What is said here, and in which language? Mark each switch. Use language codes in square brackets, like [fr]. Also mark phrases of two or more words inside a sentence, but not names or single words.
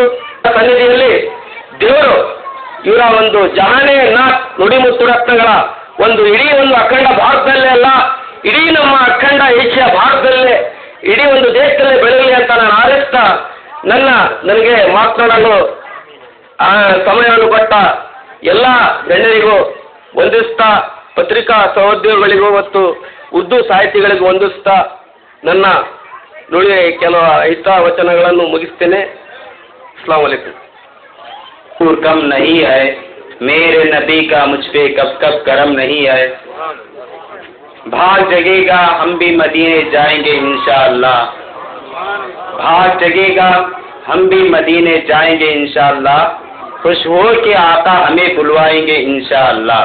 [kn] ಸನ್ನಿಧಿಯಲ್ಲಿ ದೇವರು ಇವರ ಒಂದು ಜಹಾನೇ ನಾಥ್ ನುಡಿಮುತ್ತು ರತ್ನಗಳ ಒಂದು ಇಡೀ ಒಂದು ಅಖಂಡ ಭಾರತದಲ್ಲೇ ಅಲ್ಲ, ಇಡೀ ನಮ್ಮ ಅಖಂಡ ಏಷ್ಯಾ ಭಾರತದಲ್ಲೇ ಇಡೀ ಒಂದು ದೇಶದಲ್ಲೇ ಬೆಳೆಯಲಿ ಅಂತ ನಾನು ಹಾರೈಸ್ತಾ ನನಗೆ ಮಾತನಾಡಲು ಸಮಯವನ್ನು ಕೊಟ್ಟ ಎಲ್ಲ ಗಣ್ಯರಿಗೂ ವಂದಿಸ್ತಾ, ಪತ್ರಿಕಾ ಸಹೋದ್ಯೋಗಿಗಳಿಗೂ ಮತ್ತು ಉರ್ದು ಸಾಹಿತಿಗಳಿಗೂ ವಂದಿಸ್ತಾ ನನ್ನ ನುಡಿ ಕೆಲವು ಹಿತವಚನಗಳನ್ನು ಮುಗಿಸ್ತೇನೆ। [ar] السلام عليكم. [ur] کم نہیں ہے میرے نبی کا مجھ پہ کب کب کرم نہیں ہے، بھاگ جگے گا ہم بھی مدینے جائیں گے ان شاء اللہ، بھاگ جگے گا ہم بھی مدینے جائیں گے ان شاء اللہ، خوش ہو کے آقا ہمیں بلوائیں گے ان شاء اللہ.